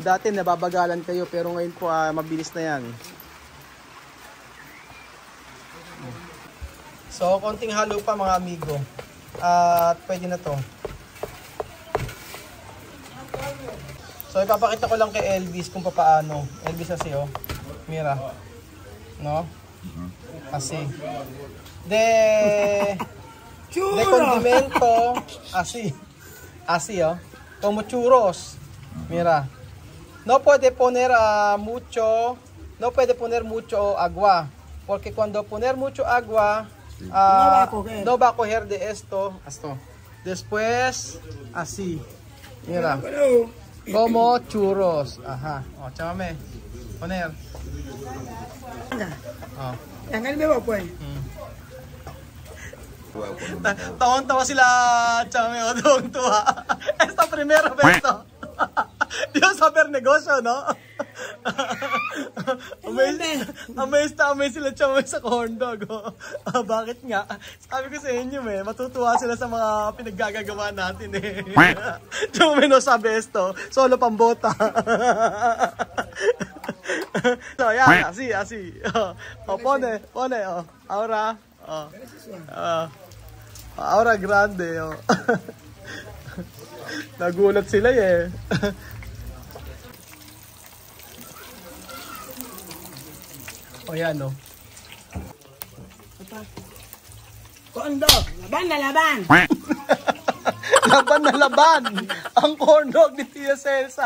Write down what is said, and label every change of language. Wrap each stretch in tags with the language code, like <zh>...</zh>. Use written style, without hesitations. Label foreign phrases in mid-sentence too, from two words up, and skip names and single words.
<tl>Dati nababagalan kayo pero ngayon po mabilis na yan. So konting halo pa mga amigo. At pwede na to. So ipapakita ko lang kay Elvis kung paano. Elvis kasi mira. No? Kasi.</tl> <es>De condimento. Así, como churros. Mira. No puede poner mucho agua. Porque cuando poner mucho agua, no va a coger de esto. Después, así. Mira. Como churros. Ajá. Chámame. Poner.</es> <tl>Yang bebo pues. Tawan-tawa sila, Chame, tuwa.</tl> <es>Esta primera vez to. Dios saber negosyo, no?</es> <tl>Amazed sila, Chame, sa corn dog. Bakit nga? Sabi ko sa inyo, matutuwa sila sa mga pinaggagawa natin, Chame, no sabi</tl> <es>esto, solo</es> <tl>pambota. So, yan,</tl> <es>así. Pone, ahora. Ahora grande,</es> <tl>Nagulat sila yan, Corn dog, laban na laban. Laban na laban ang corn dog ni Tia Celsa.</tl>